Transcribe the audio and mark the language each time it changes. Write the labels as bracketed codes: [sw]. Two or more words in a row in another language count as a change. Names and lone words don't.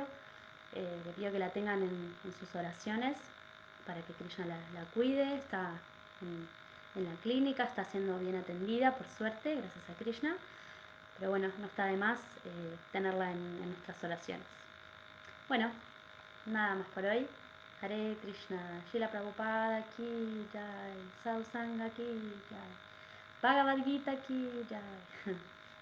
[es] Les pido que la tengan en sus oraciones para que Krishna la cuide. Está en la clínica, está siendo bien atendida, por suerte, gracias a Krishna. Pero bueno, no está de más tenerla en nuestras oraciones. Bueno, nada más por hoy. [sa] हरे कृष्ण, [hi] श्रील प्रभुपाद की जय, साधु संघ की जय, भगवद् गीता की जय.